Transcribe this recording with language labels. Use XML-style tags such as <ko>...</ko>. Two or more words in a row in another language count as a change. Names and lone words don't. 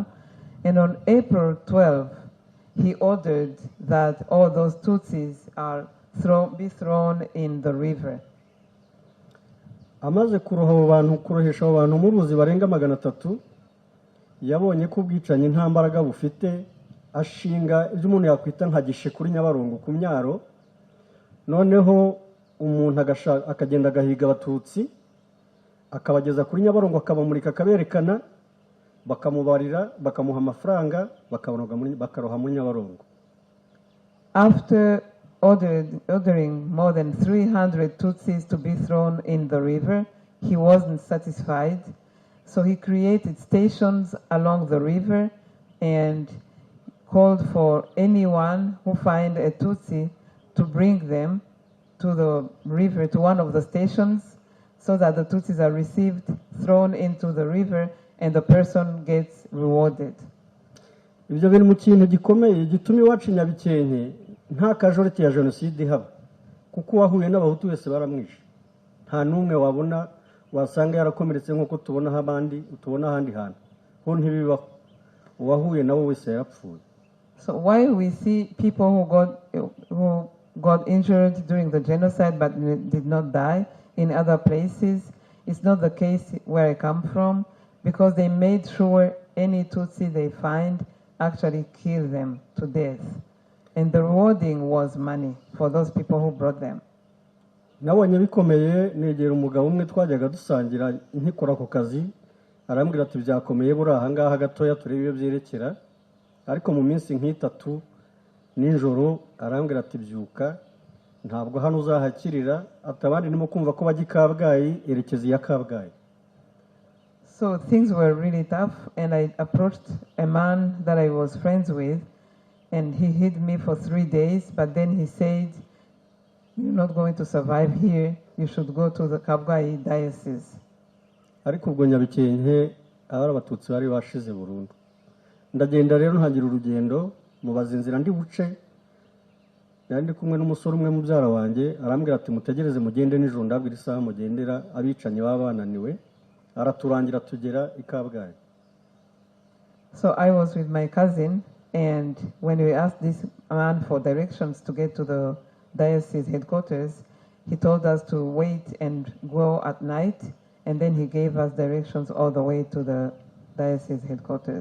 <en>And on April 12, he ordered that all those Tutsis be thrown in the river.</en> <rw>Amaze kurohesha abo bantu mu ruzi barenga 300, yabonye ko ubwicanyi nta mbaraga bufite, ashinga ibyo umuntu yakwita nka gishe kuri Nyabarongo ku myaro. Noneho umuntu akagenda agahiga abatutsi akabageza kuri Nyabarongo, akabamurika akaberekana, bakamubarira, bakamuha amafaranga, bakaroha muri Nyabarongo.</rw> <en>After ordering more than 300 Tutsis to be thrown in the river, he wasn't satisfied. So he created stations along the river and called for anyone who find a Tutsi to bring them to the river, to one of the stations, so that the Tutsis are received, thrown into the river, and the person gets rewarded.</en> <rw>Ibyo biri mu kintu gikomeye gituma iwacu Nyabikenke nta kajoriti ya Jenoside ihaba, kuko wahuye n'abahutu wese baramwishe, nta numwe wabona wasanga yarakomeretse nk'uko tubona abandi utubona ahandi hantu, ho ntibibaho, uwahuye nabo wese yarapfuye.</rw> <en>So while we see people who got injured during the genocide but did not die in other places, it's not the case where I come from, because they made sure any Tutsi they find actually kill them to death. And the rewarding was money for those people who brought them.</en> <rw>Nabonye bikomeye, negera umugabo umwe twajyaga dusangira nkikora ku kazi, arambwira ati byakomeye buri aha ngaha gatoya turebe ibyo byerekera, ariko mu minsi nk'itatu nijoro arambwira ati byuka, ntabwo hano uzahakirira, atabandi nimo kumva ko bajya Kabgayi, erekeza ya Kabgayi.</rw> <en>So things were really tough, and I approached a man that I was friends with, and he hid me for 3 days, but then he said, you're not going to survive here, you should go to the Kabgayi diocese.</en> <rw>Ariko ubwo Nyabikenke abari abatutsi bari bashize burundu. Ndagenda rero ntangira urugendo, mubaza inzira ndi buce, yandi kumwe n'umusore umwe mubyara wanjye, arambwira ati mutegereze mugende nijoro, ndabwira isaha mugendera, abicanye babananiwe, araturangira tugera i Kabgayi.</rw> <en>So I was with my cousin, and when we asked this man for directions to get to the diocese headquarters, he told us to wait and go at night, and then he gave us directions all the way to the diocese headquarters.</en>